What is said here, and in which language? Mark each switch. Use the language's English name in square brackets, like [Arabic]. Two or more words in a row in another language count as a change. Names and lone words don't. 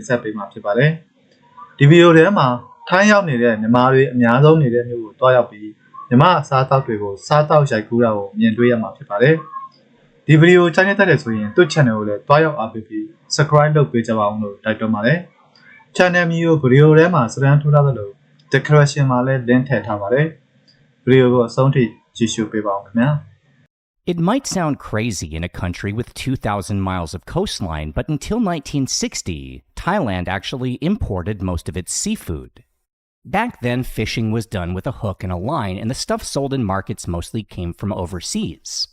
[Burmese] ဆက်ပေးမှာဖြစ်ပါတယ်ဒီဗီဒီယိုထဲမှာထိုင်းရောက်နေတဲ့မြန်မာတွေအများဆုံးနေတဲ့မြို့ကိုတွားရောက်ပြီးမြန်မာအစားအသောက်တွေကိုစားတောက်ရိုက်ကူးတာကိုမြင်တွေ့ရမှာဖြစ်ပါတယ်ဒီဗီဒီယိုချမ်းတဲ့တဲ့ဆိုရင်သူ့ channel ကိုလည်းတွားရောက်အားပေးပြီး subscribe လုပ်ပေးကြပါအောင်လို့တိုက်တွန်းပါတယ် channel မျိုးဗီဒီယိုထဲမှာစရန်ထိုးထားသလို description မှာလည်း link ထည့်ထားပါတယ်ဗီဒီယိုကိုအဆုံးထိကြည့်ရှုပေးပါအောင်ခင်ဗျာ [English] It might sound crazy in a country with 2,000 miles of coastline, but until 1960, Thailand actually imported most of its seafood. Back then, fishing was done with a hook and a line, and the stuff sold in markets mostly came from overseas.